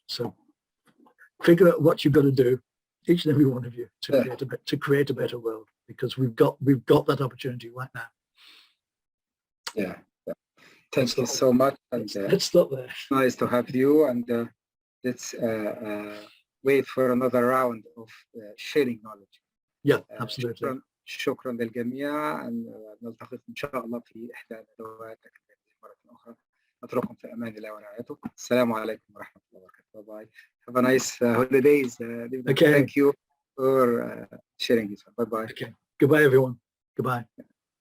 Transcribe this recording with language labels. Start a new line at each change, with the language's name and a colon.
English: So figure out what you've got to do, each and every one of you, to create a better world, because we've got that opportunity right now. Yeah. Thank you so much. And let's stop there. Nice to have you, and let's wait for another round of sharing knowledge. Yeah, absolutely.
Arabic: شكرا للجميع، نلتقي إن شاء الله في إحدى ندوات أكاديمية مرة أخرى. أترككم في أمان الله ورعايته. السلام عليكم ورحمة الله وبركاته.
English: Bye. Have a nice holidays. Okay. Thank you for sharing this one. Bye bye. Okay. Goodbye, everyone. Goodbye.